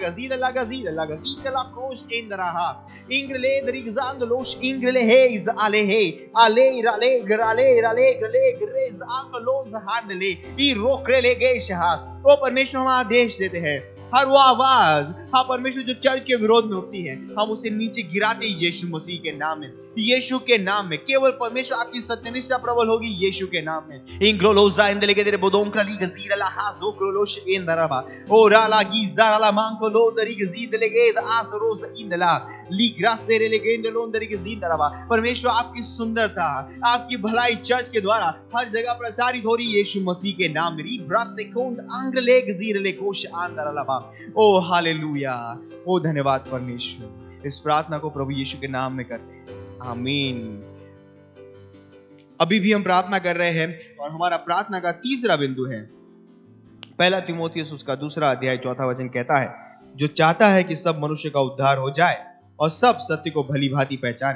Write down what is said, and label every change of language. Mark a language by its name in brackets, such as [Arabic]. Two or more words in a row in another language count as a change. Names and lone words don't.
[Hindi] la cross indra ha ingrele drigzand los ingrele heis ale grez anglos हांडले ई रोकरे ले गए शहा। वो परमेश्वर हमें आदेश देते हैं, हर वो आवाज हाँ परमेश्वर जो चर्च के विरोध में उठती है, हम उसे नीचे गिराते हैं यीशु मसीह के नाम में। यीशु के नाम में केवल परमेश्वर आपकी सत्यनिष्ठा प्रबल होगी यीशु के नाम में। इंग्रोलोजा इंदले के तेरे बोदोंक्रा ली गजीरा ला हाजो क्रोलोश इंदराबा ओरा ला गीज़ारा ला मांको लो दरी गजीद लेगे आसरोस इंदला ली ग्रासेरे लेगे इंदलों दरी गजीद दराबा। परमेश्वर आपकी सुंदरता, आपकी भलाई चर्च के द्वारा हर जगह प्रसारित हो रही यीशु मसीह के नाम में। ब्रासेकोंड अंग्रले गजीर ले कोश आंदरालाबा। ओ हालेलुया, ओ धन्यवाद परमेश्वर। इस प्रार्थना को प्रभु यीशु के नाम में करते हैं, आमीन। अभी भी हम प्रार्थना कर रहे हैं और हमारा प्रार्थना का तीसरा बिंदु है 1 तीमुथियुस उसका 2 अध्याय 4 वचन कहता है, जो चाहता है कि सब मनुष्य का उद्धार हो जाए और सब सत्य को भली भांति पहचाने।